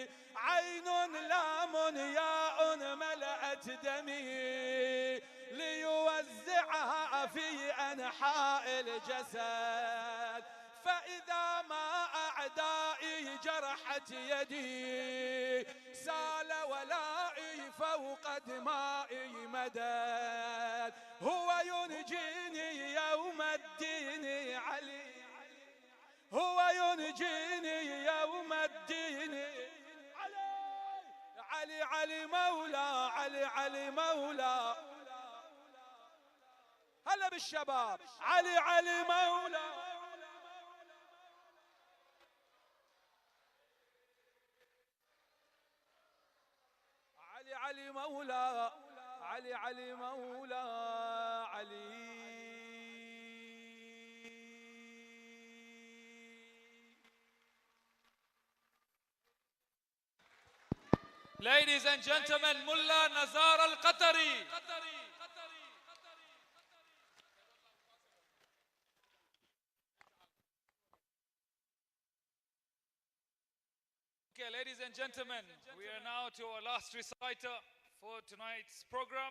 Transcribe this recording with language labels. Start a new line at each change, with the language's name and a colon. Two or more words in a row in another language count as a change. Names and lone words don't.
Arabic: عين لام ياء ملأت دمي، ليوزعها في أنحاء الجسد، فإذا ما أعدائي جرحت يدي، سال ولائي فوق دمائي مدد، هو ينجيني يوم الدين علي، هو ينجيني يوم الدين علي علي علي مولا علي علي مولا هلا بالشباب علي علي مولا علي علي مولا علي علي مولا علي.
English: Ladies and gentlemen, Mullah Nazar Al-Qatari. Okay, ladies and gentlemen, we are now to our last reciter for tonight's program.